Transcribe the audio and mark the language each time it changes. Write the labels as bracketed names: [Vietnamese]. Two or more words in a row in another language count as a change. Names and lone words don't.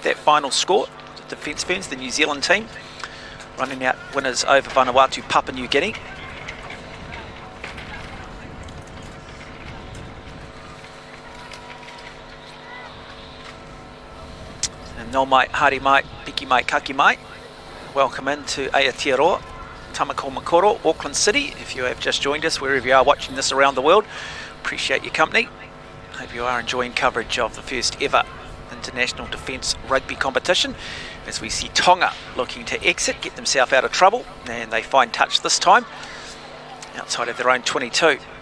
[English] That final score, the defence Ferns, the New Zealand team, running out winners over Vanuatu, Papua New Guinea. [Māori] No mai, haere mai, piki mai, kaki mai. [English] Welcome into Aotearoa, Tamakomakoro, Auckland City. If you have just joined us, wherever you are watching this around the world, appreciate your company. Hope you are enjoying coverage of the first ever International Defence Rugby competition, as we see Tonga looking to exit, get themselves out of trouble, and they find touch this time outside of their own 22.